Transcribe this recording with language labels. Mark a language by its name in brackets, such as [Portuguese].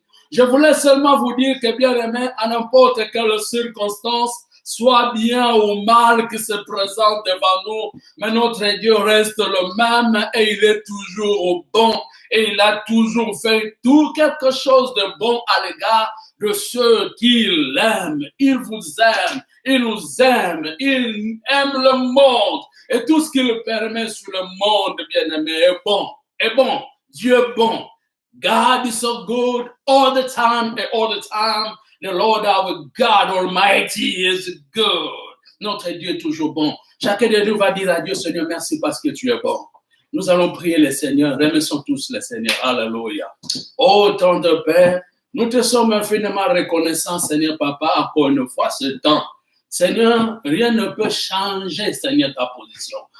[French] Je voulais seulement vous dire que, bien aimé, à n'importe quelle circonstance, soit bien ou mal qui se présente devant nous, mais notre Dieu reste le même et il est toujours bon et il a toujours fait tout quelque chose de bon à l'égard de ceux qui l'aiment. Il vous aime, il nous aime, il aime le monde et tout ce qu'il permet sur le monde, bien-aimé, est bon, est bon. Dieu est bon. [English] God is so good all the time and all the time. The Lord our God Almighty is good. [French] Notre Dieu est toujours bon. Chacun de nous va dire à Dieu, Seigneur, merci parce que tu es bon. Nous allons prier le Seigneur. Remercions tous le Seigneur. Alléluia. Oh, tendre Père, nous te sommes infiniment reconnaissants, Seigneur Papa, encore une fois ce temps. Seigneur, rien ne peut changer, Seigneur, ta position.